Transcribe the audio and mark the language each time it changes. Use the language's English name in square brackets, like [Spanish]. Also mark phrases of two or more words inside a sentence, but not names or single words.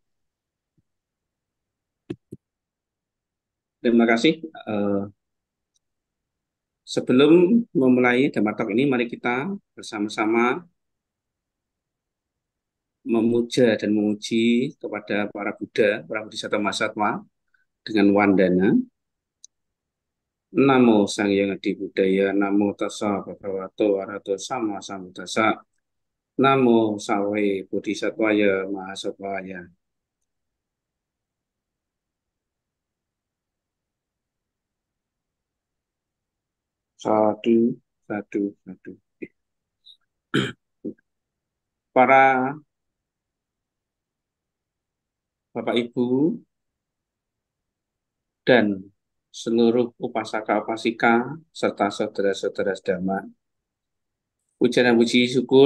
[Indonesian] Terima kasih. Eh, Sebelum memulai Dhammatalk ini, mari kita bersama-sama memuja dan memuji kepada para Buddha, para Bodhisattva Mahasattva dengan wandana. [Pali] Namo Sang Hyang Adi Buddhaya, Namo Tassa Bhagavato Arahato Sama Sambuddhassa, Namo Sawe Bodhisattvaya Mahasattvaya. Sadu, sadu, sadu. [Indonesian] Para Bapak Ibu dan seluruh upasaka-upasika serta saudara-saudara Dhamma, puja dan puji syukur